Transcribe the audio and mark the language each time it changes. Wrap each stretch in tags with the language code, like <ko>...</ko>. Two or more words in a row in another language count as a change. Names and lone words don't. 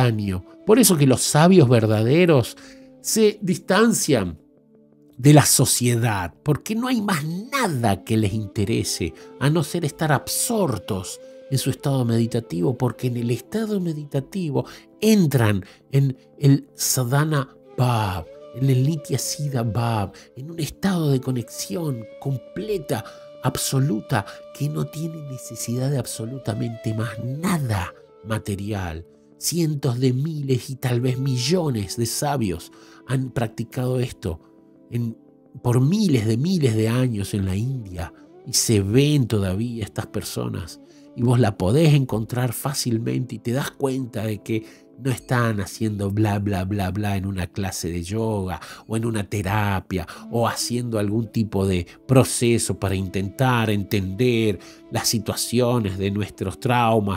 <es>Por eso que los sabios verdaderos se distancian de la sociedad, porque no hay más nada que les interese a no ser estar absortos en su estado meditativo, porque en el estado meditativo entran en el</es> <sa>साधन भाव,</sa> <es>en el</es> <sa>नित्य सिद्ध भाव,</sa> <es>en un estado de conexión completa, absoluta, que no tiene necesidad de absolutamente más nada material. Cientos de miles y tal vez millones de sabios han practicado esto por miles de años en la India, y se ven todavía estas personas, y vos la podés encontrar fácilmente y te das cuenta de que no están haciendo bla bla bla bla en una clase de yoga o en una terapia o haciendo algún tipo de proceso para intentar entender las situaciones de nuestros traumas.</es>